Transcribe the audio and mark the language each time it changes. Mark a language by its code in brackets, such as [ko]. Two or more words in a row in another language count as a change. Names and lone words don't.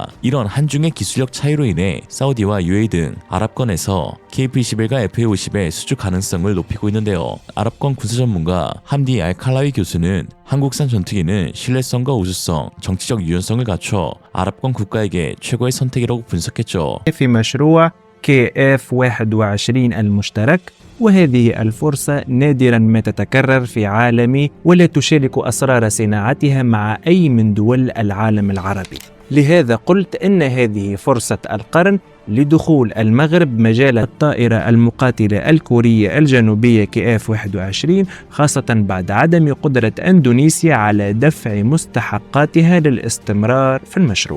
[ko] 이런 한중의 기술력 차이로 인해 사우디와 UAE 등 아랍권에서 KF-21과 FA-50의 수주 가능성을 높이고 있는데요. 아랍권 군사 전문가 함디 알칼라위 교수는 한국산 전투기는 신뢰성과 우수성, 정치적 유연성을 갖춰 아랍권 국가에게 최고의 선택이라고 분석했죠. [ar] في مشروع KF-21 المشترك، وهذه الفرصة نادرا ما تتكرر في عالمي ولا تشارك أسرار صناعتها مع أي من دول العالم العربي. لهذا قلت إن هذه فرصة القرن لدخول المغرب مجال الطائرة المقاتلة الكورية الجنوبية KF-21، خاصة بعد عدم قدرة إندونيسيا على دفع مستحقاتها للاستمرار في المشروع.